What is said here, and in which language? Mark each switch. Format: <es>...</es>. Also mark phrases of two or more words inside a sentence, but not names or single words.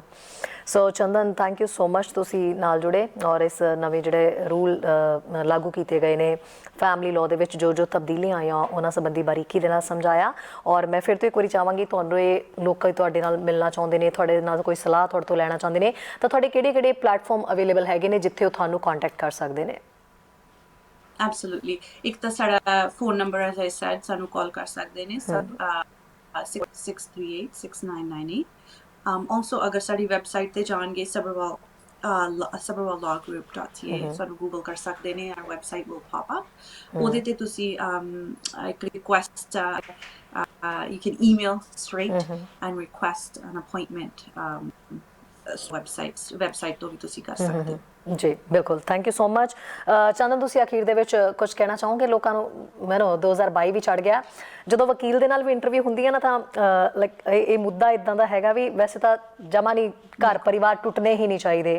<pa>ਸੋ ਚੰਦਨ,</pa> <en>thank you so much,</en> <pa>ਤੁਸੀਂ ਨਾਲ ਜੁੜੇ ਔਰ ਇਸ ਨਵੇਂ ਜਿਹੜੇ ਰੂਲ ਲਾਗੂ ਕੀਤੇ ਗਏ ਨੇ</pa> <en>family law</en> <pa>ਦੇ ਵਿੱਚ, ਜੋ ਤਬਦੀਲੀਆਂ ਆਈਆਂ ਉਹਨਾਂ ਸੰਬੰਧੀ ਬਾਰੀਕੀ ਦੇ ਨਾਲ ਸਮਝਾਇਆ। ਔਰ ਮੈਂ ਫਿਰ ਤੋਂ ਇੱਕ ਵਾਰੀ ਚਾਹਾਂਗੀ, ਤੁਹਾਨੂੰ ਇਹ ਲੋਕ ਤੁਹਾਡੇ ਨਾਲ ਮਿਲਣਾ ਚਾਹੁੰਦੇ ਨੇ, ਤੁਹਾਡੇ ਨਾਲ ਕੋਈ ਸਲਾਹ ਤੁਹਾਡੇ ਤੋਂ ਲੈਣਾ ਚਾਹੁੰਦੇ ਨੇ, ਤਾਂ ਤੁਹਾਡੇ ਕਿਹੜੇ</pa> <en>platform available</en> <pa>ਹੈਗੇ ਨੇ ਜਿੱਥੇ ਉਹ ਤੁਹਾਨੂੰ ਕੰਟੈਕਟ ਕਰ ਸਕਦੇ ਨੇ? Absolutely. ਇੱਕ ਤਾਂ ਸਾਡਾ ਫੋਨ ਨੰਬਰ,</pa> <en>as I said,</en> <pa>ਸਾਨੂੰ ਕਾਲ ਕਰ ਸਕਦੇ ਨੇ, 638-6998। Also ਅਗਰ ਸਾਡੀ ਵੈਬਸਾਈਟ ਤੇ ਜਾਣਗੇ, sabrawallawgroup.ca, ਸਾਨੂੰ ਗੂਗਲ ਕਰ ਸਕਦੇ ਨੇ,</pa> <en>our website will pop up.</en> <pa>ਉਹਦੇ ਤੇ ਤੁਸੀਂ ਇੱਕ ਰਿਕੁਐਸਟ,</pa> <en>you can email straight and request an appointment.</en> <pa>ਵੈਬਸਾਈਟ ਤੋਂ ਵੀ ਤੁਸੀਂ ਕਰ ਸਕਦੇ ਹੋ। ਜੀ ਬਿਲਕੁਲ,</pa> <en>thank you so much.</en> <pa>ਚੰਦਨ, ਤੁਸੀਂ ਅਖੀਰ ਦੇ ਵਿੱਚ ਕੁਝ ਕਹਿਣਾ ਚਾਹੋਗੇ ਲੋਕਾਂ ਨੂੰ? ਮੈਨੂੰ 2022 ਵੀ ਚੜ੍ਹ ਗਿਆ, ਜਦੋਂ ਵਕੀਲ ਦੇ ਨਾਲ ਵੀ ਇੰਟਰਵਿਊ ਹੁੰਦੀ ਹੈ ਨਾ, ਤਾਂ ਲਾਈਕ ਇਹ ਮੁੱਦਾ ਇੱਦਾਂ ਦਾ ਹੈਗਾ ਵੀ ਵੈਸੇ ਤਾਂ ਜਮਾ ਨਹੀਂ, ਘਰ ਪਰਿਵਾਰ ਟੁੱਟਣੇ ਹੀ ਨਹੀਂ ਚਾਹੀਦੇ।</pa>